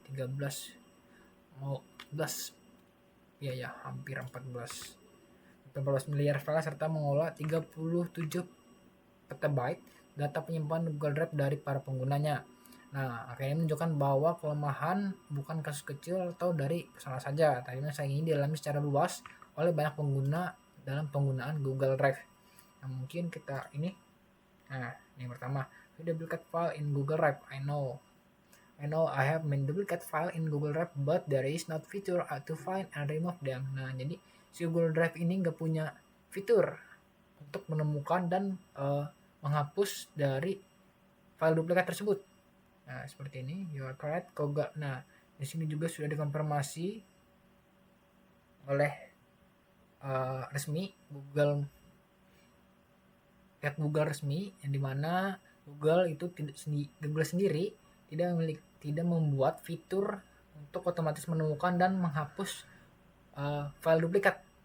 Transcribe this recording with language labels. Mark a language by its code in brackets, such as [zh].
[id] 13 mau 14 ya hampir 14 miliar file serta mengolah 37 petabyte data penyimpanan Google Drive dari para penggunanya. Nah, akhirnya menunjukkan bahwa kelemahan bukan kasus kecil atau dari personal saja, tapi masalah ini dialami secara luas oleh banyak pengguna dalam penggunaan Google Drive. Nah, mungkin kita ini, nah ini pertama, [en] duplicate file in Google Drive. I know I have many duplicate file in Google Drive, but there is not feature to find and remove them. [id] Nah, jadi si Google Drive ini nggak punya fitur untuk menemukan dan menghapus dari file duplikat tersebut. Nah, seperti ini, [en] you are correct. [id] Nah, di sini juga sudah dikonfirmasi oleh resmi pihak Google resmi, yang dimana Google itu Google sendiri tidak membuat fitur untuk otomatis menemukan dan menghapus file duplikat.